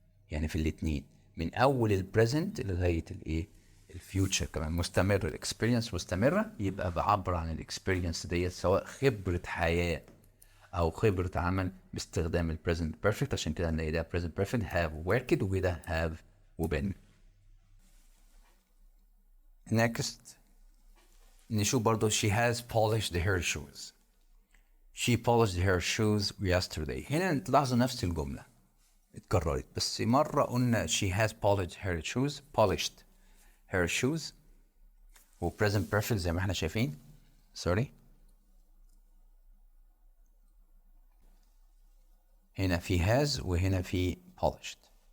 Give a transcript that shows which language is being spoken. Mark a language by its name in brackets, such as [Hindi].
[Arabic] يعني في الاثنين من اول البريزنت لغاية الايه الفيوتشر كمان مستمر، الاكسبيرينس مستمره. يبقى بعبر عن الاكسبيرينس ديت سواء خبره حياه او خبره عمل باستخدام البريزنت بيرفكت. عشان كده نلاقي ده بريزنت بيرفكت have worked وده have وبeen. [English] next [Arabic] نشوف برضو [English] she has polished her shoes. she polished her shoes yesterday. [Arabic] هنا تلاحظوا نفس الجمله اتكررت، بس مره قلنا [English] she has polished her polished her shoes [Arabic] و present perfect زي ما احنا شايفين. سوري هنا في has وهنا في polished.